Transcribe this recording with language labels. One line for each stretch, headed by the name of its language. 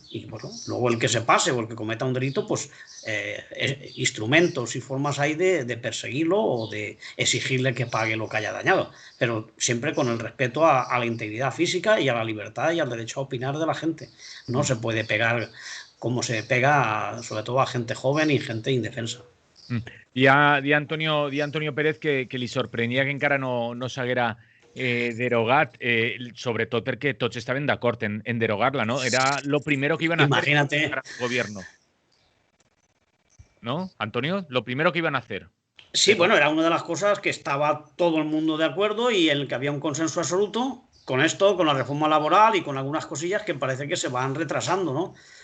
Spanish: Y bueno, luego el que se pase o el que cometa un delito, pues instrumentos y formas hay de perseguirlo o de exigirle que pague lo que haya dañado. Pero siempre con el respeto a la integridad física y a la libertad y al derecho a opinar de la gente. No se puede pegar como se pega sobre todo a gente joven y gente indefensa.
Catalan: Di Antonio Pérez que li sorprenia que encara no s'haguera derogat, sobretot perquè tots estaven d'acord en derogar-la, ¿no?
Spanish: Era lo primero que iban a Imagínate. hacer el gobierno. ¿No, Antonio? Lo primero que iban a hacer. Sí, bueno, era una de las cosas que estaba todo el mundo de acuerdo y en el que había un consenso absoluto con esto, con la reforma laboral y con algunas cosillas que parece que se van retrasando, ¿no?